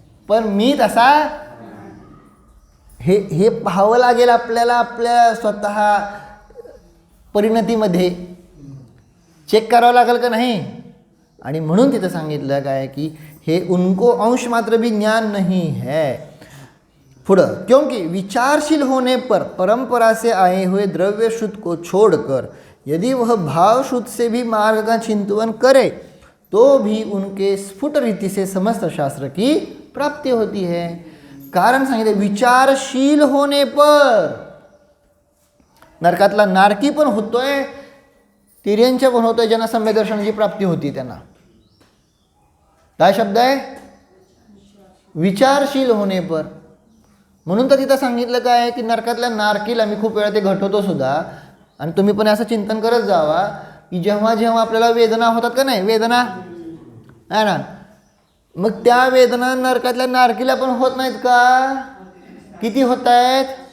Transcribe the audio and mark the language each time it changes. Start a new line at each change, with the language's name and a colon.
Marathi: पण मी तसा हे पाहावं लागेल आपल्याला आपल्या स्वतः परिणतीमध्ये चेक करावं लागेल का नाही. आणि म्हणून तिथं सांगितलं काय की हे
Hindi: उनको अंश मात्र भी ज्ञान नहीं है. पुढं क्योंकि विचारशील होने पर परंपरा से आए हुए द्रव्य शुद्ध को छोड़कर यदि वह भाव शुद्ध से भी मार्ग का चिंतन करे तो भी उनके स्फुट रीति से समस्त शास्त्र की प्राप्ति होती है.
Marathi: कारण सांगितले
Hindi: विचारशील होने पर.
Marathi: नरकातला नारकी पण होतोय, तिर्यंच्या पण होतोय, ज्यांना सम्यक प्राप्ती होती त्यांना. काय शब्द आहे? विचारशील होणे पर. म्हणून तर तिथं सांगितलं काय आहे की नरकातल्या नारकीला मी खूप वेळा ते घटवतो सुद्धा, आणि तुम्ही पण असं चिंतन करत जावा की जेव्हा जेव्हा आपल्याला वेदना होतात का नाही, वेदना आहे ना, मग त्या वेदना नरकातल्या नारकीला पण होत नाहीत का? किती होत आहेत?